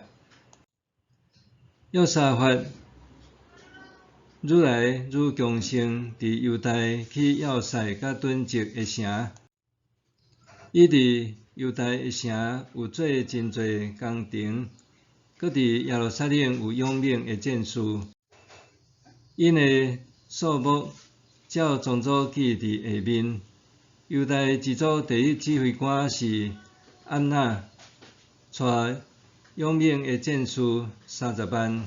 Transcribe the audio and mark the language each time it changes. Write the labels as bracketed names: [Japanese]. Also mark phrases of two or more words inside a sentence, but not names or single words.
[Min Nan Chinese] 约沙法愈来愈强盛，伫犹大去要塞甲囤积的城。伊伫犹大的城有做真侪工程，搁伫耶路撒冷有勇猛的战士。因的数目照宗族记伫下面。犹大一组第一指挥官是安那，带勇猛的战士30万。